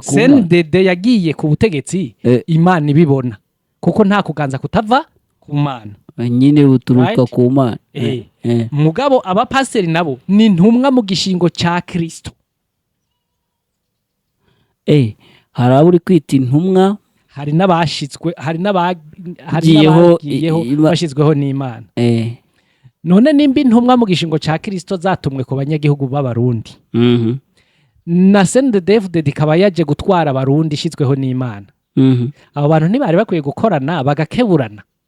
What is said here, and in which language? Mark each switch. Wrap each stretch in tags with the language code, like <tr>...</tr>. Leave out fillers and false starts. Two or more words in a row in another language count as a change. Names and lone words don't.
<rn>senidede yagiye ku butegetsi Imana ibibona kuko nta kuganza kutava ku Mana nyine buturuka ku Mana mugabo abapasiteri nabo ni intumwa mu gishingo cya Kristo hari aburi kwita intumwa hari n'abashitswe hari n'abagiyeho bashizweho n'Imana none nimba intumwa mu gishingo cya Kristo zatumwe ku banyagihugu b'abarundi na CNDD-FDD ikaba yaje gutwara abarundi ishizweho n'Imana abo bantu ntibari bakwiye gukorana bagakeburana</rn>